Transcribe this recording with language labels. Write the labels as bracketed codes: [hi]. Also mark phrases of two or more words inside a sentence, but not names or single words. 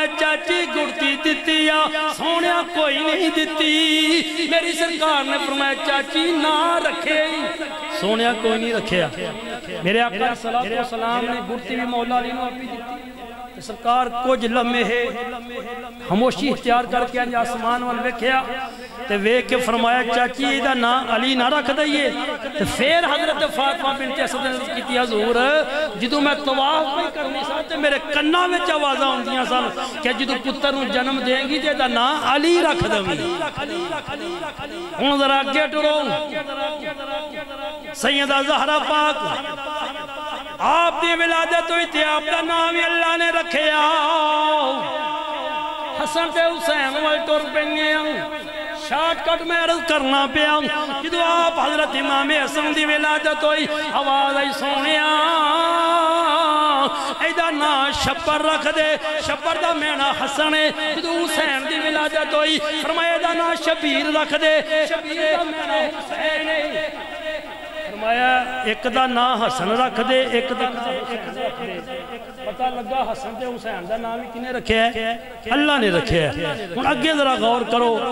[pa] چاچی گڑتی دیتی سونیا کوئی نہیں دیتی میری سرکار نے فرمایا چاچی نہ رکھے سونیا کوئی نہیں رکھیا میرے آقا علیہ السلام نے گھڑتی بھی مولا علی نو اپنی دیتی سرکار کچھ لمحے خاموشی اختیار کر کے انج آسمان وال ویکھیا تے ویکھ کے فرمایا چاچی ایدہ نا علی نہ رکھ دئیے تے پھر حضرت فاطمہ بنت اسد نے کیتی حضور جدوں میں طواف پہ کرنی سا تے میرے کنا وچ آوازاں ہوندیاں سن کہ جدوں پتر نوں جنم دے گی تے دا نا علی رکھ دوی ہن ذرا اگے ٹرو سیدہ زہرا پاک آپ دی ولادت ہوئی تھی آپ دا نام ہی اللہ نے رکھے حسن تے حسین وال ٹر پئیے شارٹ کٹ میں عرض کرنا پیا جدو آپ حضرت امام حسن دی ولادت ہوئی آواز آئی سونیا ایدہ نا شبر رکھ دے شبر دا مینا حسن ہے جدو حسین دی ولادت ہوئی فرمایا ایدہ نا شبیر رکھ دے شبیر دا مینا حسین ہے فرمایا ایک دا نام حسن رکھ دے ایک دا پتہ لگا حسن تے حسین دا نام ہی کنے رکھے ہے اللہ نے رکھے ہے ان اگے ذرا غور کرو